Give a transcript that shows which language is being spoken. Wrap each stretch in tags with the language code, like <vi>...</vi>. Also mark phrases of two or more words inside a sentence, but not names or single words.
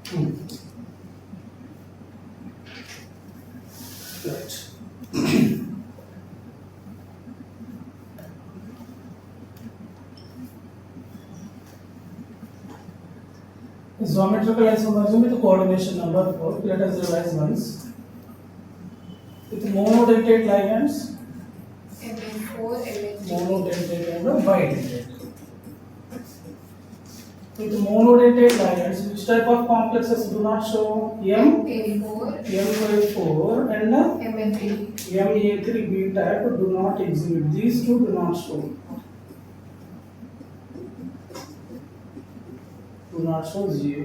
<en>Right. Geometrical isomerism with coordination number 4. Let us revise once. With monodentate ligands, Ma4, Ma3. monodentate and bidentate. With monodentate ligands, which type of complexes do not show? Ma4, M4 and Ma3D. Ma3B type do not exhibit. These two do not show. Do not show GA.</en>